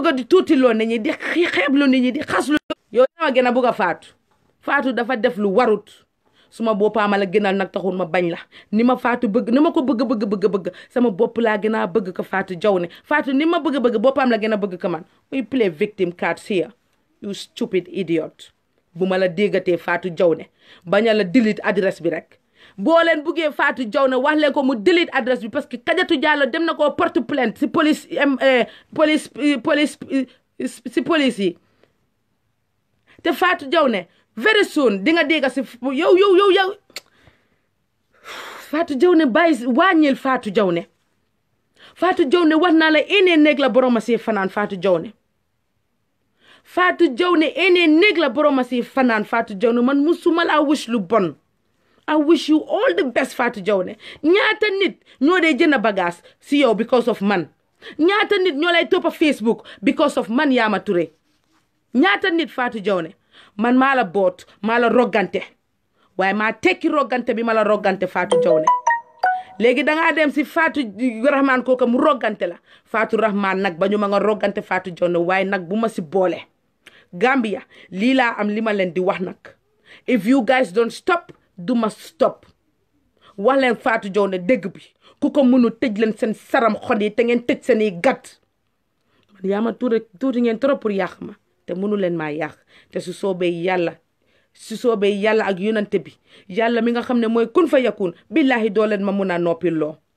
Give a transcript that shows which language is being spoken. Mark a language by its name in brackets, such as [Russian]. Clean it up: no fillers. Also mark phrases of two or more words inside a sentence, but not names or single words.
[Wolof] a di tuuti loo nit ñi di xeeblu nit ñi di xaslu yow yaa gën a bëgg a Fatou dafa def lu warut suma boppam la gënal nag taxul ma bañ la ni ma Fatou bëgg ni ma ko bëgg sama bopp laa gën a bëgg ko Fatou Jawne Fatou ni ma bëgg boppam la gën a bëgg ko man [English] we play victim cards here you stupid idiot [Wolof] bu ma la déggatee Fatou Jawne bañ a la delete adresse bi rek boo leen buggee Fatou Jawne wax leen ko mu delete adresse bi parce que Kadiatou Diallo dem na koo [French] porte plainte [Wolof] si police yi te Fatou Jawne [English] very soon [Wolof] di nga dégga si yow Fatou Jawne bàyyi wàññil Fatou Jawne wax naa la ene néeg la boroma si fanaan Fatou Jawne ene néeg la boroma si fanaan Fatou Jawne man musuma laa wish lu bon [English] I wish you all the best [Wolof] Fatou Jawne ñaata nit ñoo dee jënd bagage si yow [English] because of [Wolof] man ñaata nit ñoo lay toppa Facebook [English] because of [Wolof] man Yaama Touré ñaata nit Fatou Jawne man maa la boot maa la roggante waaye maa tekki roggante bi ma la roggante Fatou Jawne léegi dangaa dem si Fatou Rahman kooka mu roggante la Fatou Rahman nag ba ñu ma nga roggante Fatou Jawne waaye nag bu ma si boole Gambia lii laa am li ma leen di wax nag [English] if you guys don't stop [Wolof] du ma stop wax leen Fatou Jawne dégg bi ku ko mënu tëj leen seen saram xol yi te ngeen tëj seen i gat man Yaama Touré tuuti ngeen trop pour yàq ma te mënu leen maa yàq te su soobee yàlla ak yonante bi yàlla mi nga xam ne mooy [Arabic] كن فيكون بالله [Wolof] doo leen ma mun a noppiloo